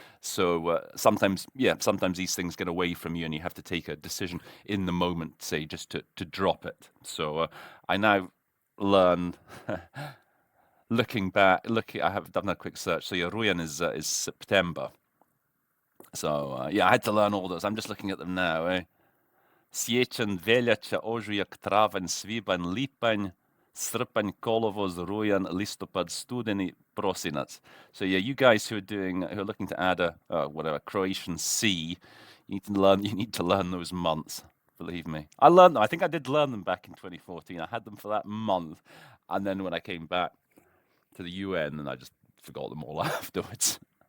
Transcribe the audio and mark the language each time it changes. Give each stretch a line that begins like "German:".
English: So sometimes these things get away from you, and you have to take a decision in the moment, say just to drop it. So I now learn. I have done a quick search. So Rujan is September. So I had to learn all those. I'm just looking at them now.
Croatian: Siječanj, veljača, ožujak, travanj, svibanj, lipanj, srpanj, kolovoz, rujan, listopad, studeni, prosinac.
English: So you guys who are looking to add a Croatian C, you need to learn those months. Believe me, I learned them. I think I did learn them back in 2014. I had them for that month, and then when I came back to the UN, and I just forgot them all afterwards.